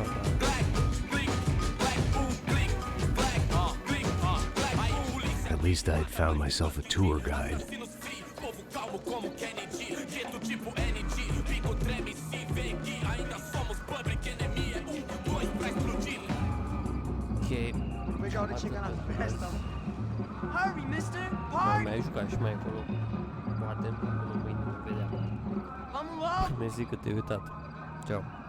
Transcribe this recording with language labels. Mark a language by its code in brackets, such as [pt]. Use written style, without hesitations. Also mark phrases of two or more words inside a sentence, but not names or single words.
[en] At least I had found myself a tour guide. Ok. Hurry, mister. [ro] Mai Party. mai jucat și mai încolo. Poate, până mâine vom vedea. [pt] Vamos logo. [ro] Mersi că te-ai uitat. Ciao.